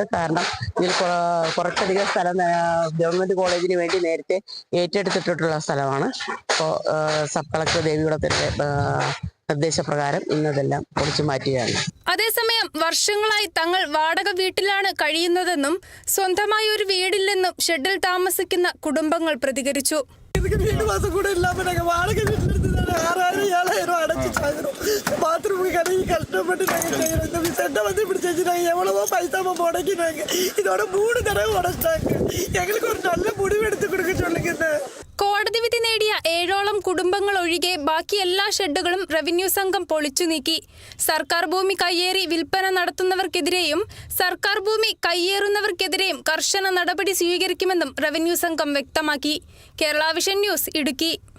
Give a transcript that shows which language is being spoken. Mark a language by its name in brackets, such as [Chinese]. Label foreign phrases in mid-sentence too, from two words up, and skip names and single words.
[Malayalam] കാരണം ഇതിൽ കുറച്ചധികം സ്ഥലം ഗവൺമെന്റ് കോളേജിന് വേണ്ടി നേരത്തെ ഏറ്റെടുത്തിട്ടുള്ള സ്ഥലമാണ്. അപ്പോൾ സബ് കളക്ടർ ദേവികുളത്തിന്റെ നിർദ്ദേശപ്രകാരം ഇന്നതെല്ലാം പൊളിച്ചു മാറ്റുകയാണ്. അതേസമയം വർഷങ്ങളായി തങ്ങൾ വാടക വീട്ടിലാണ് കഴിയുന്നതെന്നും സ്വന്തമായി ഒരു വീടില്ലെന്നും ഷെഡിൽ താമസിക്കുന്ന കുടുംബങ്ങൾ പ്രതികരിച്ചു. [Tamil] பாத்ரூமுக்கு கடைக்கு கஷ்டப்பட்டு நாங்கள் செய்யறோம். சட்டை வந்து இப்படி செஞ்சுட்டாங்க. எவ்வளவோ பைசா முடக்கினாங்க. இதோட 3 தடவை உடச்சிட்டாங்க. எங்களுக்கு ஒரு நல்ல முடிவு எடுத்து கொடுக்க சொல்லுங்க. [Malayalam] കോടതി വിധി നേടിയ 7ഓളം കുടുംബങ്ങൾ ഒഴികെ ബാക്കി എല്ലാ ഷെഡുകളും റവന്യൂ സംഘം പൊളിച്ചു നീക്കി. സർക്കാർ ഭൂമി കയ്യേറി വിൽപ്പന നടത്തുന്നവർക്കെതിരെയും സർക്കാർ ഭൂമി കയ്യേറുന്നവർക്കെതിരെയും കർശന നടപടി സ്വീകരിക്കുമെന്നും റവന്യൂ സംഘം വ്യക്തമാക്കി. കേരള വിഷൻ ന്യൂസ്, ഇടുക്കി.